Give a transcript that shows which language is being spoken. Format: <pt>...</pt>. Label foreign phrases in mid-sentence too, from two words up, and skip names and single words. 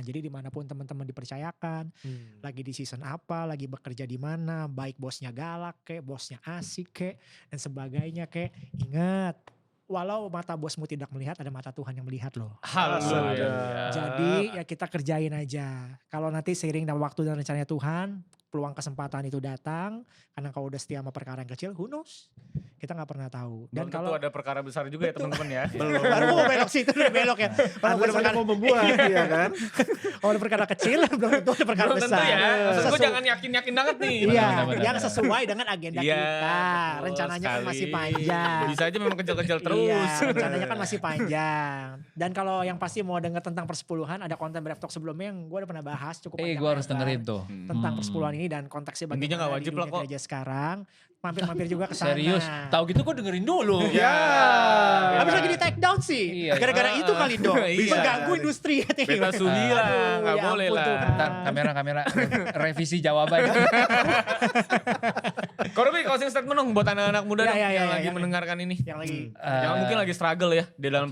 <id>Jadi dimanapun teman-teman dipercayakan, lagi di season apa, lagi bekerja di mana, baik bosnya galak kek, bosnya asik kek, dan sebagainya kek, ingat, walau mata bosmu tidak melihat, ada mata Tuhan yang melihat loh. Haleluya. Jadi ya kita kerjain aja. Kalau nanti seiring dengan waktu dan rencananya Tuhan, peluang kesempatan itu datang, karena kalau udah setia sama perkara yang kecil,</id> <en>who knows?</en> <id>Kita gak pernah tahu. Dan kalau ada perkara besar juga ya teman-teman ya. Baru mau belok situ, udah belok ya. Kalau Anda ada perkara mau membuat ya kan. kalau ada perkara kecil, belum tentu ada perkara Belum tentu besar. ya. Maksud gue Sesu- jangan yakin-yakin banget nih. Iya, Benar-benar. yang sesuai dengan agenda Iya, kita. betul Rencananya kan sekali. masih panjang. Bisa aja memang kecil-kecil terus. Iya, rencananya kan masih panjang. Dan kalau yang pasti mau denger tentang persepuluhan, ada konten Brave Talk sebelumnya yang gue udah pernah bahas cukup panjang Gue harus lebar dengerin tuh. tentang persepuluhan ini dan konteksnya bagaimana Intinya nggak wajib di lah dunia kok. gereja sekarang. Mampir-mampir juga ke sana. Serius, tahu gitu gue dengerin dulu. Ya. Habis lagi di</id> <en>take down</en> <id>sih. Iya. Gara-gara itu kali dong. Iya. Mengganggu industri. Beta Sugi lah, nggak ya boleh ampun lah. Tuhan. Bentar, kamera revisi jawaban. Korupi</id> <en>closing statement</en> <id>dong buat anak-anak muda Ya, dong ya, ya, yang ya, lagi ya. mendengarkan ini. Yang lagi. Yang mungkin lagi struggle ya di dalam</id>